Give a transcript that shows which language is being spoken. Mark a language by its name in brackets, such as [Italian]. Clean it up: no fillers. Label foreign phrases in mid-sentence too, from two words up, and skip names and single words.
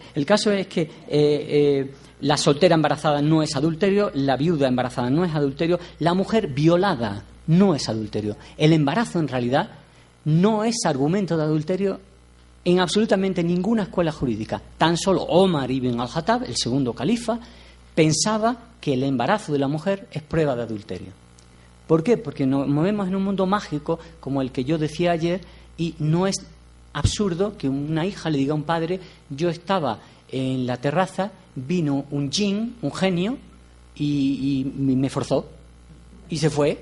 [Spanish] El caso es que la soltera embarazada no es adulterio, la viuda embarazada no es adulterio, la mujer violada no es adulterio. El embarazo, en realidad, no es argumento de adulterio en absolutamente ninguna escuela jurídica. Tan solo Omar ibn al-Khattab, el segundo califa, pensaba que el embarazo de la mujer es prueba de adulterio. ¿Por qué? Porque nos movemos en un mundo mágico como el que yo decía ayer, y no es absurdo que una hija le diga a un padre, yo estaba en la terraza, vino un jinn, un genio, y me forzó y se fue.